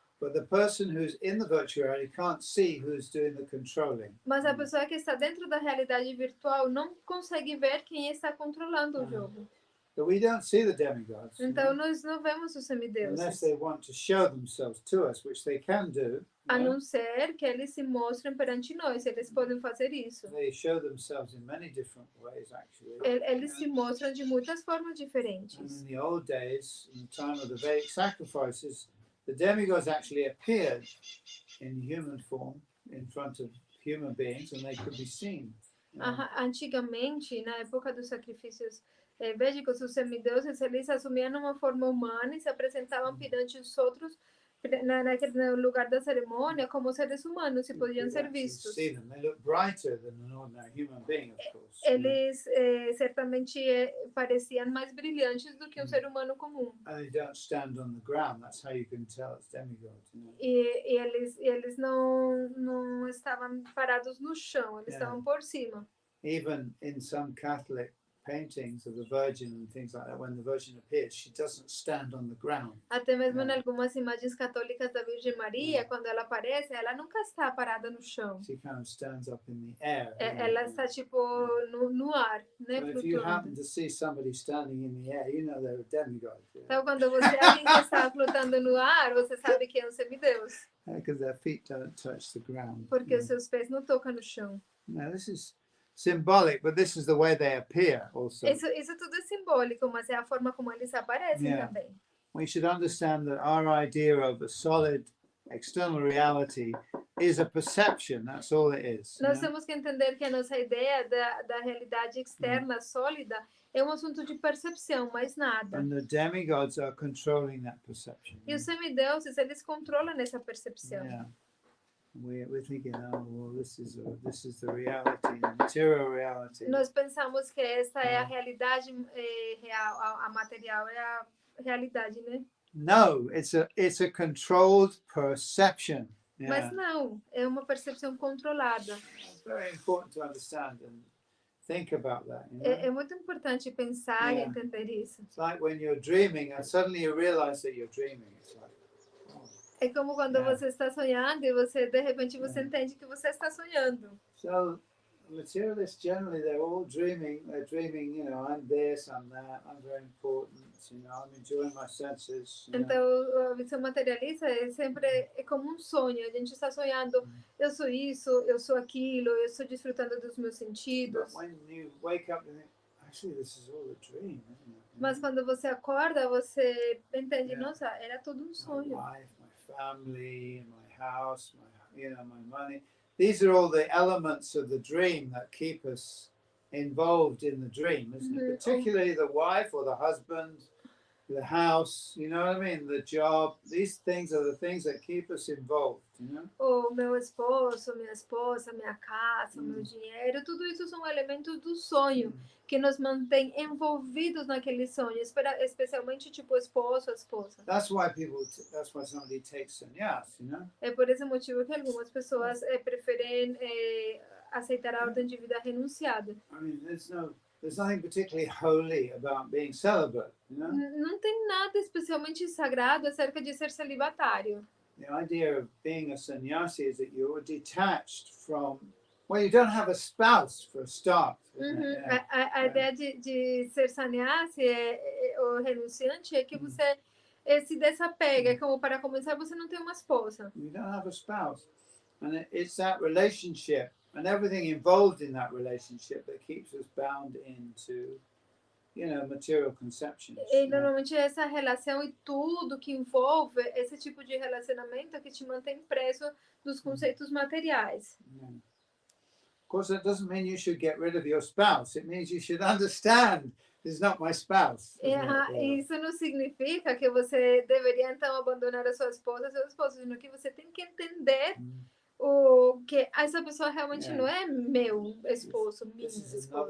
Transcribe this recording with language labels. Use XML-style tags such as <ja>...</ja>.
<en>But the person who's in the virtual reality can't see who's doing the controlling.</en> <pt>Mas a pessoa que está dentro da realidade virtual não consegue ver quem está controlando o jogo.</pt> <en>But we don't see the demigods.</en> <pt>Então nós não vemos os</pt> <en>Unless</en> <pt>semideuses.</pt> <en>they want to show themselves to us, which they can do.</en> <pt>A não ser que eles se mostrem perante nós, eles podem fazer isso.</pt> <en>They show themselves in many different ways, actually.</en> <pt>Eles se mostram de muitas formas</pt> <en>And</en> <pt>diferentes.</pt> <en>in the old days, in the time of the Vedic sacrifices, the demigods actually appeared in human form in front of human beings, and they could be seen.</en> <pt>Antigamente, na época dos sacrifícios védicos, os semideuses, eles assumiam uma forma humana e se apresentavam perante os outros no lugar da cerimônia como seres humanos e podiam ser vistos.</pt> <en>See them. They look brighter than an ordinary human being, of course.</en> <pt>Eles certamente pareciam mais brilhantes do que um ser humano comum.</pt> <en>And they don't stand on the ground. That's how you can tell it's demigods.</en> <pt>E eles não estavam parados no chão, eles estavam por cima.</pt> <en>Even in some Catholic paintings of the Virgin and things like that, when the Virgin appears, she doesn't stand on the ground.</en> <pt>Até mesmo em algumas imagens católicas da Virgem Maria, quando ela aparece, ela nunca está parada no chão.</pt> <en>She kind of stands up in the air.</en> <pt>Ela está tipo no ar, né,</pt> <en>So if you happen</en> <pt>flutuando.</pt> <en>to see somebody standing in the air, you know they're a demigod.</en> <pt>Então, quando você alguém que está flutando no ar, você sabe que é um semideus,</pt> <en>Because their feet don't touch the ground.</en> <pt>porque os seus pés não tocam no chão.</pt> <en>Now this is symbolic, but this is the way they appear also.</en> <pt>Isso tudo é simbólico, mas é a forma como eles aparecem também.</pt> <en>We should understand that our idea of a solid external reality is a perception. That's all it is.</en> <pt>Nós temos que entender que a nossa ideia da realidade externa sólida é um assunto de percepção, mais nada.</pt> <en>And the demigods are controlling that perception.</en> <pt>E os semideuses, eles controlam essa percepção.</pt> <en>Yeah. We're thinking, oh, well, this is the reality, the material reality.</en> <pt>Nós pensamos que essa é a realidade real, a material é a realidade, né?</pt> <en>No, it's a controlled perception. Yeah.</en> <pt>Mas não, é uma percepção controlada.</pt> <en>It's very important to understand and think about that. You know?</en> <pt>É muito importante pensar e entender isso.</pt> <en>It's like when you're dreaming and suddenly you realize that you're dreaming. It's like,</en> <pt>É como quando você está sonhando e você, de repente, você entende que você está sonhando.</pt> <en>so materialists generally they're all dreaming. They're dreaming, you know, I'm this, I'm that, I'm very important. You know, I'm enjoying my senses. You know.</en> <pt>Então, a visão materialista é como um sonho. A gente está sonhando, eu sou isso, eu sou aquilo, eu estou desfrutando dos meus sentidos.</pt> <en>But when you wake up, you think, actually, this is all a dream, isn't it?</en> <pt>Mas quando você acorda, você entende, nossa, era todo um</pt> <en>My</en> <pt>sonho.</pt> <en>wife, my family, my house, my money. These are all the elements of the dream that keep us involved in the dream, isn't it? Particularly the wife or the husband, the house, you know what I mean? The job. These things are the things that keep us involved, you know?</en> <pt>O meu esposo, minha esposa, minha casa, meu dinheiro, tudo isso são elementos do sonho que nos mantém envolvidos naquele sonho, especialmente tipo o esposo, a esposa.</pt> <en>That's why somebody takes sannyas, you know?</en> <pt>É por esse motivo que algumas pessoas preferem aceitar a ordem de vida renunciada.</pt> <en>I mean, there's nothing particularly holy about being celibate, you know?</en> <pt>Não tem nada especialmente sagrado acerca de ser celibatário.</pt> <en>The idea of being a sannyasi is that you're detached from, well, you don't have a spouse for a start.</en> <pt>A ideia de ser sannyasi ou renunciante é que você se desapega, como para começar você não tem uma esposa.</pt> <en>You don't have a spouse. And it's that relationship and everything involved in that relationship that keeps us bound into, you know, material conceptions.</en> <pt>E normalmente é essa relação e tudo que envolve esse tipo de relacionamento que te mantém preso dos conceitos materiais.</pt> <en>Of course, that doesn't mean you should get rid of your spouse. It means you should understand this is not my spouse.</en> <pt>Isso não significa que você deveria então abandonar a sua esposa, seu esposo, sino que você tem que entender o que essa pessoa realmente não é meu esposo, minha esposa.</pt>